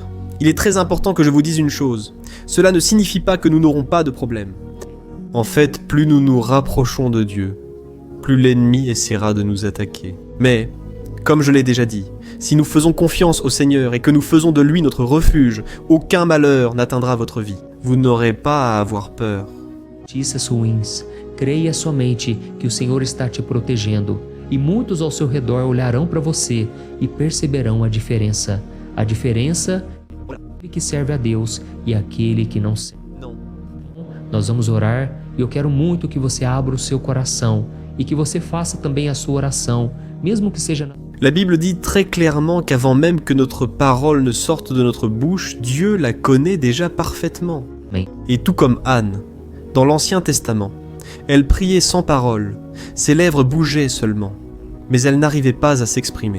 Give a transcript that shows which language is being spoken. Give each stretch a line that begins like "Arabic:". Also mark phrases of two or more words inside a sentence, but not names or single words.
French: Il est très important que je vous dise une chose. Cela ne signifie pas que nous n'aurons pas de problème. En fait, plus nous nous rapprochons de Dieu, plus l'ennemi essaiera de nous attaquer. Mais, comme je l'ai déjà dit, si nous faisons confiance au Seigneur et que nous faisons de lui notre refuge, aucun malheur n'atteindra votre vie. Vous n'aurez pas à avoir peur.
Portuguese: Notícias ruins. Creia somente que o Senhor está te protegendo, e muitos ao seu redor olharão para você e perceberão a diferença. A diferença é aquele que serve a Deus e aquele que não serve. Nós vamos orar e eu quero muito que você abra o seu coração e que você faça também a sua oração, mesmo que seja...
French: La Bible dit très clairement qu'avant même que notre parole ne sorte de notre bouche, Dieu la connaît déjà parfaitement. Et tout comme Anne, dans l'Ancien Testament, elle priait sans parole, ses lèvres bougeaient seulement, mais elle n'arrivait pas à s'exprimer.